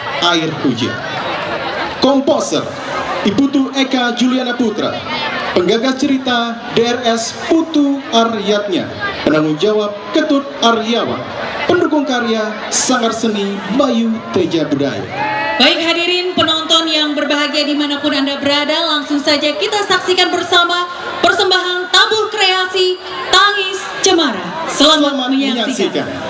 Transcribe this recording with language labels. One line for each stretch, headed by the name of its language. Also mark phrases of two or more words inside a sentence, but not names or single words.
Indonesian: air hujan. Komposer Iputu Eka Juliana Putra, penggagas cerita DRS Putu Aryatnya, penanggung jawab Ketut Aryawan, pendukung karya Sanggar Seni Bayu Teja Budaya. Baik hadirin penonton yang berbahagia dimanapun Anda berada, langsung saja kita saksikan bersama persembahan Tabur Kreasi Tangis Cemara. Selamat menyaksikan.